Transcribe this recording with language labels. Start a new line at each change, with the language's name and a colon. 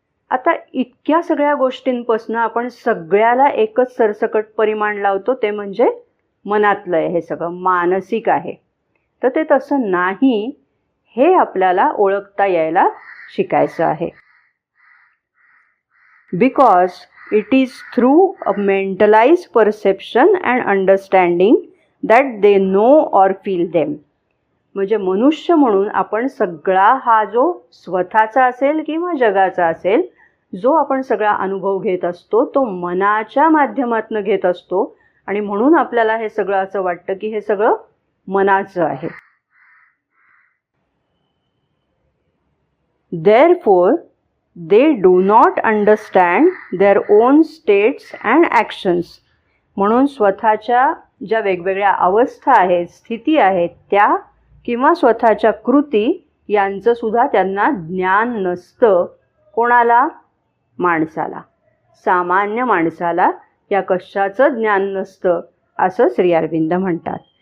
Marathi: आता इतक्या सगळ्या गोष्टींपासून आपण सगळ्याला एकच सरसकट परिमाण लावतो, ते म्हणजे मनातलं आहे, हे सगळं मानसिक आहे. तर ते तसं नाही, हे आपल्याला ओळखता यायला शिकायचं आहे.
English: Because it is through a mentalized perception and understanding that they know or feel them.
Marathi: म्हणजे मनुष्य म्हणून आपण सगळा हा जो स्वतःचा असेल किंवा जगाचा असेल, जो आपण सगळा अनुभव घेत असतो तो मनाच्या माध्यमातून घेत असतो आणि म्हणून आपल्याला हे सगळं असं वाटतं की हे सगळं मनाचं आहे.
English: Therefore, they do not understand their own states and actions.
Marathi: म्हणून स्वतःच्या ज्या वेगवेगळ्या अवस्था आहेत, स्थिती आहेत, त्या किंवा स्वतःच्या कृती यांचं सुद्धा त्यांना ज्ञान नसतं. कोणाला? माणसाला, सामान्य माणसाला या कशाचं ज्ञान नसतं असं श्री अरविंद म्हणतात.